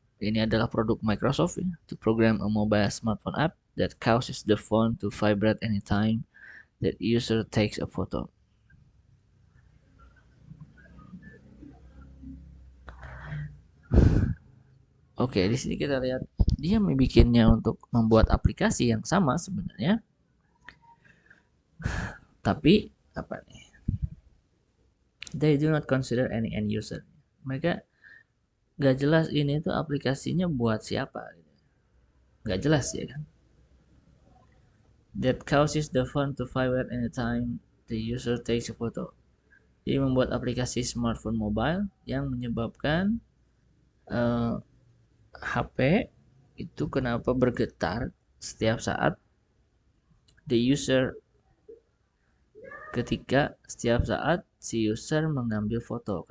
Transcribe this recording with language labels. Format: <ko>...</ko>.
<id>Ini adalah produk Microsoft ya,</id> <en>to program a mobile smartphone app that causes the phone to vibrate anytime that user takes a photo.</en> <id>Oke, di sini kita lihat dia membuatnya untuk membuat aplikasi yang sama sebenarnya. Tapi apa nih?</id> <en>They do not consider any end user.</en> <id>Mereka gak jelas ini tuh aplikasinya buat siapa. Gak jelas ya kan?</id> <en>That causes the phone to vibrate anytime the user takes a photo.</en> <id>Jadi membuat aplikasi smartphone mobile yang menyebabkan HP itu kenapa bergetar setiap saat</id> <en>the user</en> <id>setiap saat si user mengambil foto.</id>